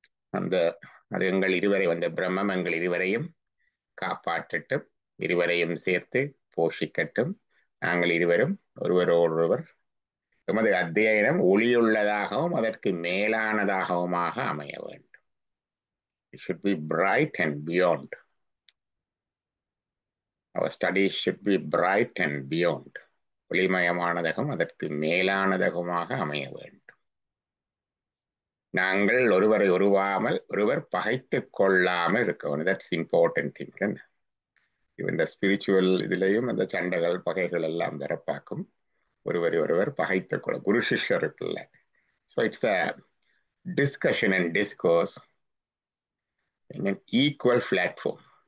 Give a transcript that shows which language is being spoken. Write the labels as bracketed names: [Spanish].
[Tamil] அது எங்கள் இருவரை வந்த பிரம்மம் எங்கள் இருவரையும் காப்பாற்றட்டும், இருவரையும் சேர்த்து போஷிக்கட்டும். நாங்கள் இருவரும் ஒருவரோடொருவர் எமது அத்தியனம் ஒளியுள்ளதாகவும் அதற்கு மேலானதாகவுமாக அமைய வேண்டும். [English] It should be bright and beyond. Our studies should be bright and beyond. [Tamil] ஒளிமயமானதாகவும் அதற்கு மேலானதாகவுமாக அமைய வேண்டும். நாங்கள் ஒருவரை உருவாமல் ஒருவர் பகைத்து கொள்ளாமல் இருக்க வேண்டும். [English] That's important thing. [Tamil] இந்த ஸ்பிரிச்சுவல் இதுலையும் அந்த சண்டைகள் பகைகள் எல்லாம் வரப்பாக்கும். ஒருவரை ஒருவர் பகைத்து கொள்ள குரு சிஷ்யருக்குள்ள. [English] So it's a discussion and discourse in an equal platform.